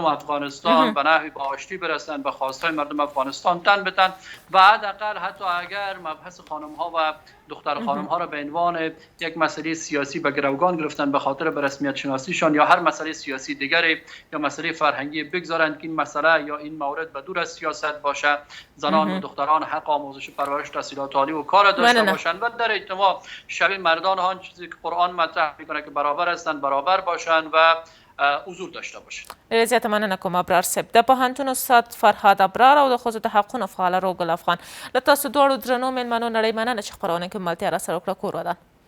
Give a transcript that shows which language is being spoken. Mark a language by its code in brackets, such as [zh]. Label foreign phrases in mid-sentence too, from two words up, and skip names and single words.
[fa] افغانستان به نحوی به آشتی برسن، به خواستهای مردم افغانستان تن بتن و حداقل حتی اگر مبحث خانم ها و دختر خانم ها را به عنوان یک مسئله سیاسی به گروگان گرفتن به خاطر به رسمیت شناسیشان یا هر مسئله سیاسی دیگری یا مسئله فرهنگی بگذارند که این مسئله یا این مورد به دور از سیاست باشه، زنان و دختران حق آموزش پرورش، تحصیلات عالی و کار داشته باشند و در اجتماع شبیه مردان ها چیزی که قرآن مطرح میکنه که برابر هستند برابر باشند و حضور داشته باشند. [ps] ډېره زیاته مننه کوم ابرار صاحب. د پوهنتون استاد فرهاد ابرار او د ښځو د حقونو فعاله روګل افغان له تاسو دواړو درنو مېلمنو نړۍ مننه چې خپرونه کې ملتیا راسره وکړه. کور ودان.